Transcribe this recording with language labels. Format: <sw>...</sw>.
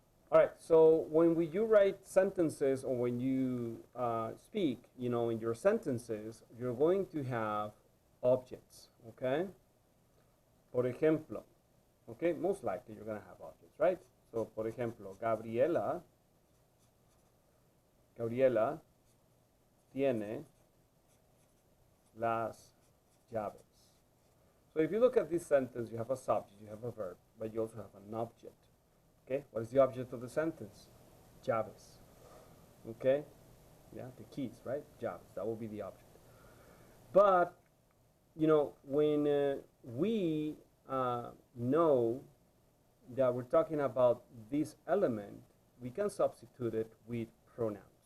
<en>All right, so when you write sentences or when you speak, you know, in your sentences, you're going to have objects, okay?</en> <es>Por ejemplo,</es> <en>okay, most likely you're going to have objects, right? So,</en> <es>por ejemplo, Gabriela tiene las llaves.</es> <en>So if you look at this sentence, you have a subject, you have a verb, but you also have an object. Okay, what is the object of the sentence? Llaves. Okay, yeah, the keys, right? Llaves, that will be the object. But, you know, when we know that we're talking about this element, we can substitute it with pronouns.</en>